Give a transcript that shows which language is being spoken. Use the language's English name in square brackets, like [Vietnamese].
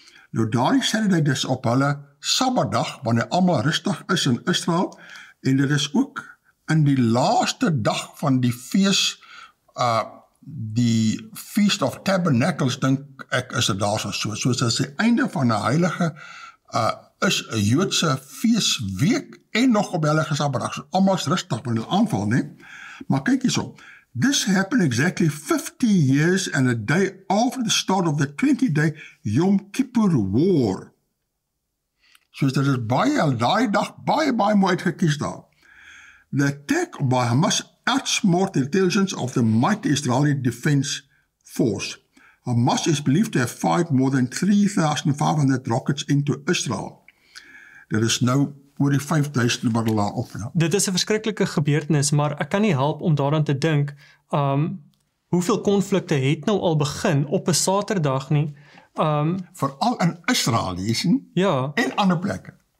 [Afrikaans] Nou daardie [English] Saturday [Afrikaans] dis op hulle Sabbatdag, wanneer almal rustig is in Israel, en dit is ook in die laaste dag van die fees, die [English] Feast of Tabernacles, [Afrikaans] dink ek is dit daar soos as die einde van 'n heilige is 'n Joodse feesweek en nog op heilige Sabbatdag. So almal is rustig wanneer hulle aanval, nee. Maar kyk hierso. [English] This happened exactly 50 years and a day after the start of the 20-day Yom Kippur War. [Afrikaans] So dit is baie, daai dag baie mooi uitgekies daar. [English] The attack by Hamas outsmarted intelligence of the mighty Israeli Defense Force. Hamas is believed to have fired more than 3,500 rockets into Israel. [Afrikaans] Dit is nou oor die 5,000 wat hulle daar op. Dit is 'n verskriklike gebeurtenis, maar ek kan nie help om daaraan te dink, hoeveel konflikte het nou al begin op 'n Saterdag nie. Veral in Israel, jy sien, ja, en ander plekke.